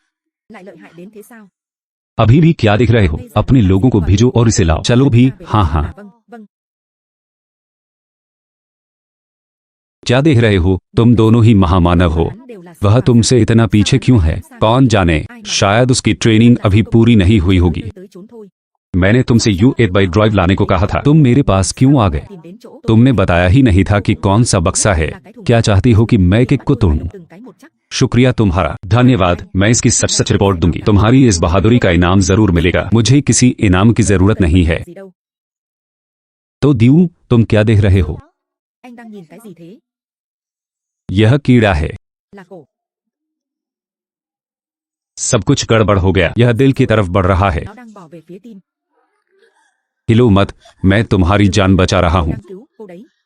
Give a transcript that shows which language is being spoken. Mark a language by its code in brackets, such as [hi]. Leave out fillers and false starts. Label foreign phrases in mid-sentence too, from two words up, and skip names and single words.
[vi] lại lợi hại đến thế sao? [hi] अभी भी क्या देख रहे हो? अपने लोगों को भेजो और इसे लाओ। चलो भी। हाँ हाँ, [vi] Vâng, vâng. [hi] क्या देख रहे हो? तुम दोनों ही महामानव हो। [vi] Hắn đều là [hi] वह [vi] siêu [hi] तुमसे इतना पीछे क्यों है? कौन जाने, शायद उसकी ट्रेनिंग अभी पूरी नहीं हुई होगी। [vi] tới trốn thôi. [hi] मैंने तुमसे U8 बाई ड्राइव लाने को कहा था। तुम मेरे पास क्यों आ गए? [vi] Tìm đến chỗ tôi. [hi] तुमने बताया ही नहीं था कि कौन सा बक्सा है। क्या चाहती हो कि मैं एक एक को तोड़ूं? [vi] Từng cái một chắc. [hi] शुक्रिया तुम्हारा, धन्यवाद। मैं इसकी सच सच रिपोर्ट दूंगी। तुम्हारी इस बहादुरी का इनाम जरूर मिलेगा। मुझे किसी इनाम की जरूरत नहीं है। [vi] Gì đâu. [hi] तो दीऊ, तुम क्या देख रहे हो? [vi] Anh đang nhìn cái gì thế? [hi] यह कीड़ा है। [vi] Là cổ. [hi] सब कुछ गड़बड़ हो गया। यह दिल की तरफ बढ़ रहा है। [vi] Nó đang bò về phía tim. [hi] हिलो मत, मैं तुम्हारी जान बचा रहा हूँ। [vi] Đang cứu cô đấy.